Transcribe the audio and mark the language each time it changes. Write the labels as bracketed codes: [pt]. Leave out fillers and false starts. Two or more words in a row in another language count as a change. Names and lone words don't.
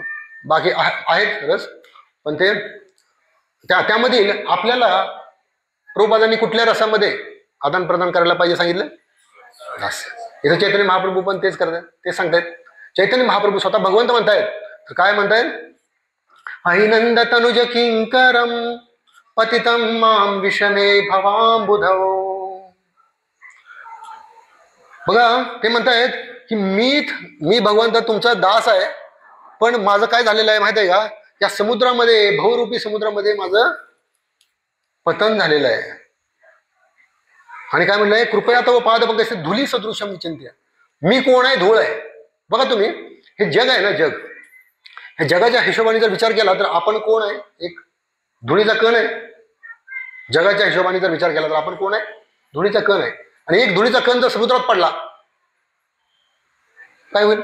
[mr] बाकी आहेत रस, पण ते त्यामधील आपल्याला प्रभुपादांनी कुठल्या रसामध्ये आदान प्रदान करायला पाहिजे सांगितलं? दास्य. इथं चैतन्य महाप्रभू पण तेच करतात, ते सांगतायत. चैतन्य महाप्रभू स्वतः भगवंत म्हणतायत, तर काय म्हणतायत? [sa] ऐनंद तनुज किंकरम पतितं मां विषमे भवांबुधौ. [mr] बघा, ते म्हणतायत की मी भगवंत तुमचा दास आहे, पण माझं काय झालेलं आहे माहिती आहे का? या समुद्रामध्ये, भवरूपी समुद्रामध्ये माझं पतन झालेलं आहे. आणि काय म्हणलंय? [sa] कृपया तव पाद पंकज धुली सदृशम विचिंत्य. [mr] मी कोण आहे? धूळ आहे. बघा तुम्ही, हे जग आहे ना, जग, हे जगाच्या हिशोबाने जर विचार केला तर आपण कोण आहे? एक धुळीचा कण आहे. जगाच्या हिशोबाने जर विचार केला तर आपण कोण आहे? धुळीचा कण आहे. आणि एक धुळीचा कण जर समुद्रात पडला काय होईल?